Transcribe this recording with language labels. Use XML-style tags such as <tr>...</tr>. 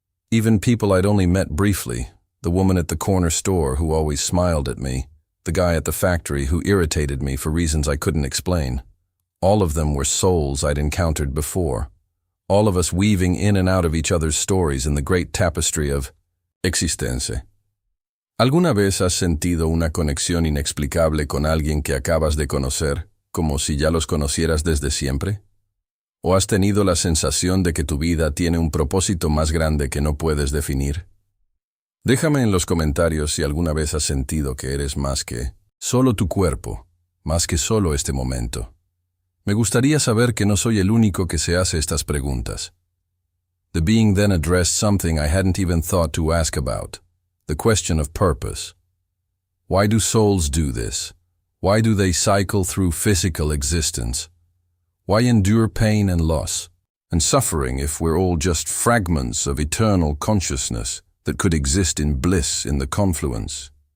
<en>Even people I'd only met briefly, the woman at the corner store who always smiled at me, the guy at the factory who irritated me for reasons I couldn't explain. All of them were souls I'd encountered before, all of us weaving in and out of each other's stories in the great tapestry of existencia.</en> <es>¿Alguna vez has sentido una conexión inexplicable con alguien que acabas de conocer, como si ya los conocieras desde siempre? ¿O has tenido la sensación de que tu vida tiene un propósito más grande que no puedes definir? Déjame en los comentarios si alguna vez has sentido que eres más que solo tu cuerpo, más que solo este momento. Me gustaría saber que no soy el único que se hace estas preguntas.</es> <en>The being then addressed something I hadn't even thought to ask about, the question of purpose. Why do souls do this? Why do they cycle through physical existence? Why endure pain and loss and suffering if we're all just fragments of eternal consciousness that could exist in bliss in the confluence?</en>